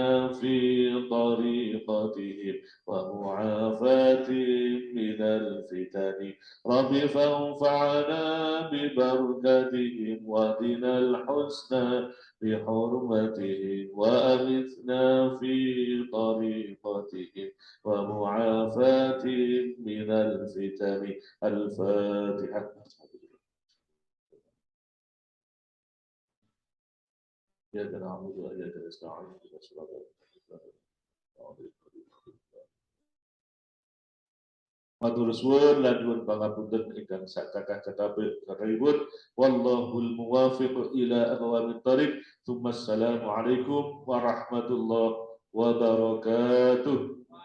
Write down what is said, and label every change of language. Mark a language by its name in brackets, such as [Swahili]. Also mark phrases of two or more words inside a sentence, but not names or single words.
[Arabic] في طريقتهم ومعافاتهم من الفتن رب فانفعنا ببركتهم واهدنا الحسنى بحرمتهم وأمتنا في طريقتهم ومعافاتهم من الفتن الفاتحة. إياك نعبد وإياك نستعين اهدنا الصراط المستقيم. [Javanese] Matur suwun lan nyuwun pangapunten ingkang sakatah-katahipun. [Arabic] والله الموفق إلى أقوم الطريق. السلام عليكم ورحمة الله وبركاته.